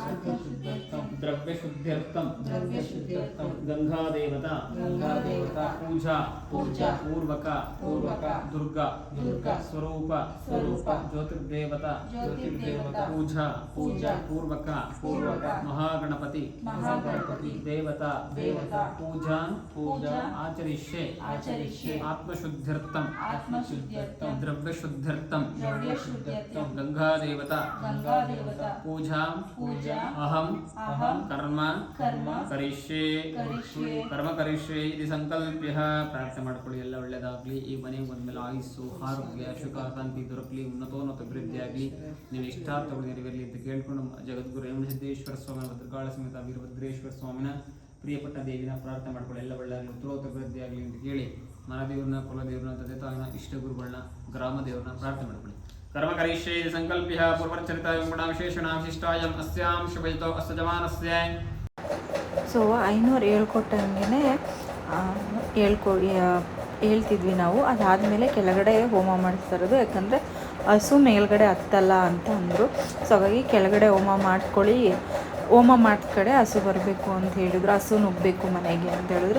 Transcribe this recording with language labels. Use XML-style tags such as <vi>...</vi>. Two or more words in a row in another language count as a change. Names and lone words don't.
<sa>द्रव्यशुद्ध्यर्थं गंगादेवता पूजा पूर्वक दुर्गा स्वरूप ज्योतिर्देवता पूजा पूर्वक महागणपति देवता पूजा आचरिष्ये आत्मशुद्ध्यर्थं द्रव्यशुद्ध्यर्थं गंगादेवता पूजा अहं कर्म करिष्ये इति संकल्प्य</sa> <kn>ಪ್ರಾರ್ಥನೆ ಮಾಡ್ಕೊಳ್ಳಿ. ಎಲ್ಲ ಒಳ್ಳೆಯದಾಗಲಿ. ಈ ಮನೆಗೆ ಬಂದಮೇಲೆ ಆಯುಸ್ಸು ಆರೋಗ್ಯ ಸುಖ ಶಾಂತಿ ದೊರಕಲಿ, ಉನ್ನತೋನ್ನತ ಅಭಿವೃದ್ಧಿ ಆಗಲಿ, ನೀವು ಇಷ್ಟಾರ್ಥಗಳು ನೆರವೇರಲಿ ಅಂತ ಕೇಳ್ಕೊಂಡು ಜಗದ್ಗುರು ರೇವಣಸಿದ್ದೇಶ್ವರ ಸ್ವಾಮಿ ಭದ್ರಕಾಳ ಸಮೇತ ವೀರಭದ್ರೇಶ್ವರ ಸ್ವಾಮಿನ ಪ್ರಿಯಪಟ್ಟ ದೇವಿನ ಪ್ರಾರ್ಥನೆ ಮಾಡ್ಕೊಳ್ಳಿ. ಎಲ್ಲ ಒಳ್ಳೆಯದಾಗಲಿ, ಉತ್ತರೋತ್ತರ ಅಭಿವೃದ್ಧಿ ಆಗಲಿ ಅಂತ ಹೇಳಿ ಮನದೇವ್ರನ್ನ ಕುಲದೇವ್ರನ್ನ ತಂದೆ ತಾಯಿನ ಇಷ್ಟ ಗುರುಗಳನ್ನ ಗ್ರಾಮ ದೇವ್ರನ್ನ ಪ್ರಾರ್ಥನೆ ಮಾಡ್ಕೊಳ್ಳಿ.</kn> <sa>कर्म करिष्ये संकल्प्य पूर्वचरित गुणाविशेषणाविशिष्टायम् अस्यां शुभयतो अस्य जमानस्य.</sa> <kn>ಸೊ ಐನೂರು ಹೇಳ್ಕೊಟ್ಟಂಗೆ ಹೇಳ್ತಿದ್ವಿ ನಾವು. ಅದಾದಮೇಲೆ ಕೆಳಗಡೆ ಹೋಮ ಮಾಡಿಸ್ತಾ ಇರೋದು, ಯಾಕಂದರೆ ಹಸು ಮೇಲ್ಗಡೆ ಹತ್ತಲ್ಲ ಅಂತ ಅಂದರು. ಸೊ ಹಾಗಾಗಿ ಕೆಳಗಡೆ ಹೋಮ ಮಾಡ್ಕೊಳ್ಳಿ, ಹೋಮ ಮಾಡಿದ ಕಡೆ ಹಸು ಬರಬೇಕು ಅಂತ ಹೇಳಿದ್ರು, ಹಸು ನುಗ್ಗಬೇಕು ಮನೆಗೆ ಅಂತ ಹೇಳಿದ್ರು.</kn>